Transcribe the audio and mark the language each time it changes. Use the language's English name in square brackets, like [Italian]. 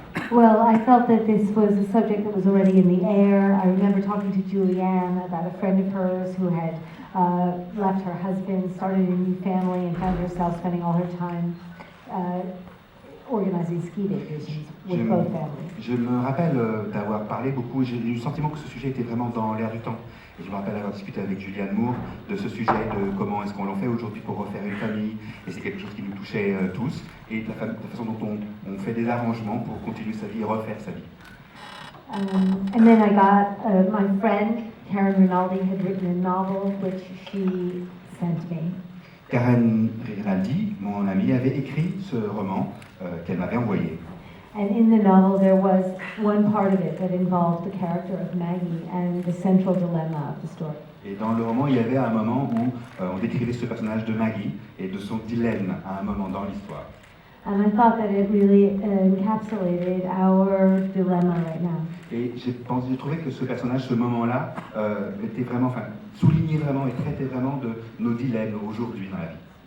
[English] Well, I felt that this was a subject that was already in the air. I remember talking to Julianne about a friend of hers who had left her husband, started a new family, and found herself spending all her time organizing ski vacations with both families. [French] Je me rappelle d'avoir parlé beaucoup, j'ai eu le sentiment que ce sujet était vraiment dans l'air du temps. Et je me rappelle avoir discuté avec Julianne Moore de ce sujet, de comment est-ce qu'on l'en fait aujourd'hui pour refaire une famille. Et c'est quelque chose qui nous touchait tous. Et de la façon dont on fait des arrangements pour continuer sa vie et refaire sa vie. [English] And then I got my friend, Karen Rinaldi, had written a novel which she sent me. [French] Karen Rinaldi, mon amie, avait écrit ce roman qu'elle m'avait envoyé. [English] And in the novel there was one part of it that involved the character of Maggie and the central dilemma of the story. [French] Et dans le roman, il y avait un moment où on décrivait ce personnage de Maggie et de son dilemme à un moment dans l'histoire. [English] And I thought that it really encapsulated our dilemma right now. [French] Et j'ai trouvé que ce personnage, ce moment-là, était vraiment, enfin, soulignait vraiment et traitait vraiment de nos dilemmes aujourd'hui dans la vie.